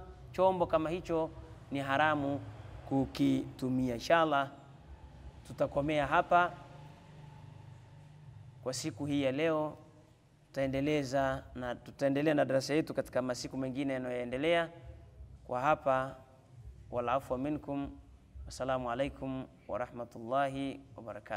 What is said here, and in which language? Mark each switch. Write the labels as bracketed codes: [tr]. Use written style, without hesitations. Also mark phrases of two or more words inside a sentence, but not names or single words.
[sw] Chombo kama hicho ni haramu kukitumia. Inshallah tutakomea hapa kwa siku hii ya leo. Tutaendelea na darasa yetu katika masiku mengine yanayoendelea. Kwa hapa, [ar] والعفو منكم السلام عليكم ورحمة الله وبركاته.